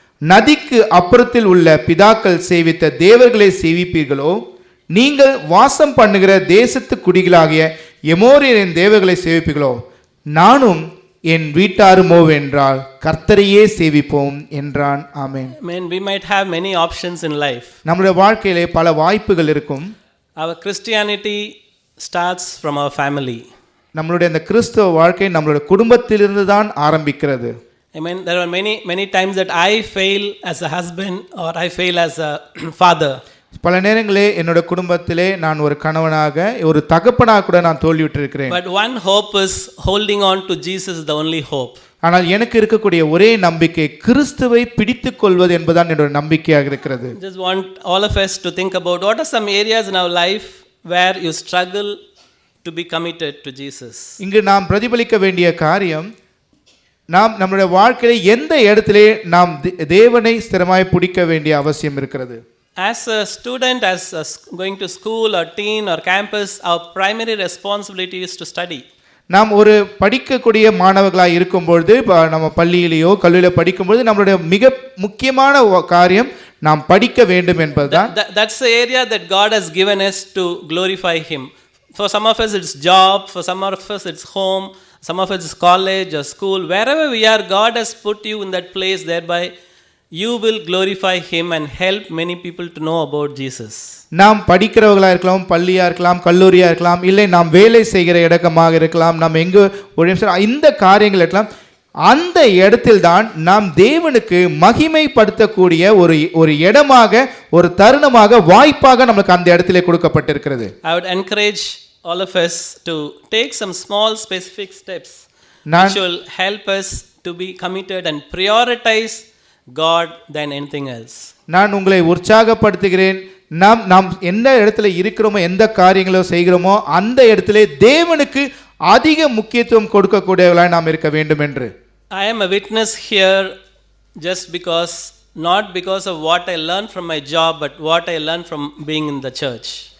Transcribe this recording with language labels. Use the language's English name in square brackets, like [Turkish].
[Tamil] நதிக்கு அப்புறத்தில் உள்ள பிதாக்கள் சேவித்த தேவர்களை சேவிப்பீர்களோ, நீங்கள் வாசம் பண்ணுகிற தேசத்து குடிகளாகிய எமோரியரின் தேவர்களை சேவிப்பீர்களோ, நானும் என் வீட்டாருமோ என்றால் கர்த்தரையே சேவிப்போம் என்றான். ஆமென். [English] We might have many options in life. [Tamil] நம்முடைய வாழ்க்கையிலே பல வாய்ப்புகள் இருக்கும். [English] Our Christianity starts from our family. [Tamil] நம்மளுடைய அந்த கிறிஸ்தவ வாழ்க்கை நம்மளுடைய குடும்பத்திலிருந்து தான் ஆரம்பிக்கிறது. [English] There are many times that I fail as a husband or I fail as a father. [Tamil] பல நேரங்களே என்னோட குடும்பத்திலே நான் ஒரு கணவனாக ஒரு தகப்பனாக கூட நான் தோல்வியுற்றிருக்கிறேன். [English] But one hope is holding on to Jesus is the only hope. [Tamil] ஆனால் எனக்கு இருக்கக்கூடிய ஒரே நம்பிக்கை கிறிஸ்துவை பிடித்துக் கொள்வது என்பதுதான் என்னோட நம்பிக்கையாக இருக்கிறது. [English] Just want all of us to think about what are some areas in our life where you struggle to be committed to Jesus. [Tamil] இங்கு நாம் பிரதிபலிக்க வேண்டிய காரியம், நாம் நம்முடைய வாழ்க்கையில எந்த இடத்திலே நாம் தேவனை ஸ்திரமாய் பிடிக்க வேண்டிய அவசியம் இருக்கிறது. [English] As a student, going to school or teen or campus, our primary responsibility is to study. [Tamil] நாம் ஒரு படிக்கக்கூடிய மாணவர்களாக இருக்கும்பொழுது, நம்ம பள்ளியிலேயோ கல்லூரியிலோ படிக்கும்பொழுது நம்மளுடைய மிக முக்கியமான காரியம் நாம் படிக்க வேண்டும் என்பதுதான். [English] That's the area that God has given us to glorify Him. For some of us it's job, for some of us it's home, some of us it's college or school. Wherever we are, God has put you in that place, thereby you will glorify Him and help many people to know about Jesus. [Tamil] நாம் படிக்கிறவர்களா இருக்கலாம், பள்ளியா இருக்கலாம், கல்லூரியா இருக்கலாம், இல்லை நாம் வேலை செய்கிற இடமாக இருக்கலாம், நாம் எங்கு இந்த காரியங்கள் இருக்கலாம், அந்த இடத்தில் தான் நாம் தேவனுக்கு மகிமைப்படுத்தக்கூடிய ஒரு இடமாக, ஒரு தருணமாக, வாய்ப்பாக நமக்கு அந்த இடத்திலே கொடுக்கப்பட்டிருக்கிறது. [English] I would encourage all of us to take some small specific steps which will help us to be committed and prioritize God than anything else. [Tamil] நான் உங்களை உற்சாகப்படுத்துகிறேன். நாம் எந்த இடத்துல இருக்கிறோமோ, எந்த காரியங்களோ செய்கிறோமோ அந்த இடத்திலே தேவனுக்கு அதிக முக்கியத்துவம் கொடுக்கக்கூடியவர்களாய் நாம் இருக்க வேண்டும் என்று. [English] I am a witness here just because, not because of what I learned from my job, but what I learned from being in the church.